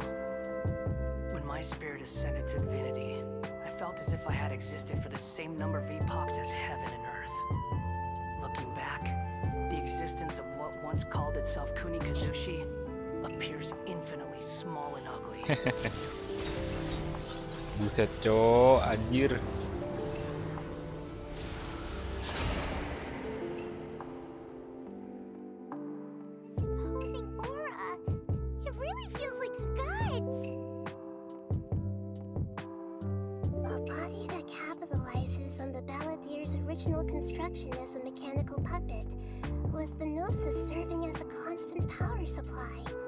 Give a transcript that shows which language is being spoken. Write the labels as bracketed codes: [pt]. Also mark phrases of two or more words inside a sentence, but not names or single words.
[en] When my spirit ascended to divinity, I felt as if I had existed for the same number of epochs as heaven and earth. Looking back, the existence of what once called itself Kunikazushi appears infinitely small and ugly. [id] Buset cok, anjir. [en] Imposing aura. It really feels like a god's. A body that capitalizes on the balladeer's original construction as a mechanical puppet, with the gnosis serving as a constant power supply.